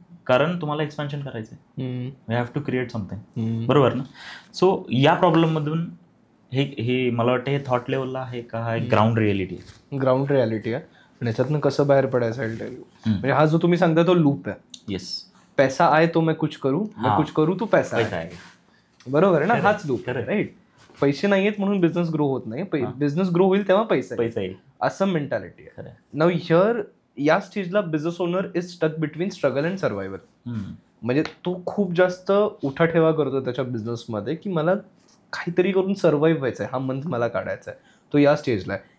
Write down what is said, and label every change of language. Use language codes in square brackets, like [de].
[mr] कारण तुम्हाला एक्सपान्शन करायचं आहे. [en] You have to create something. [mr] बरोबर. बरोबर ना. सो या प्रॉब्लेममधून हे मला वाटतं हे थॉट लेवलला आहे का हा एक ग्राउंड रिअलिटी आहे? ग्राउंड रियालिटी आहे. आणि याच्यातनं कसं बाहेर पडायचं आहे म्हणजे हा जो तुम्ही सांगता तो लूप आहे. [en] Yes. [hi] पैसा आए तो मैं कुछ करू, मैं कुछ करू तो पैसा पैसा [mr] आहे. आहे. बरोबर आहे ना. खरं, हाच लूप खरं. [en] Right. [mr] पैसे नाही आहेत म्हणून बिझनेस ग्रो होत नाही. बिझनेस ग्रो होईल तेव्हा पैसा आहे. पैसा येईल. असं मेंटॅलिटी आहे. खरं. [en] now here [mr] या स्टेजला [en] Business owner is stuck between struggle and survival. [mr] म्हणजे तो खूप जास्त उठाठेवा करतो त्याच्या बिझनेसमध्ये की मला काहीतरी करून सर्व्हाइव्ह व्हायचं आहे, हा मंथ मला काढायचा आहे. तो या स्टेजला आहे.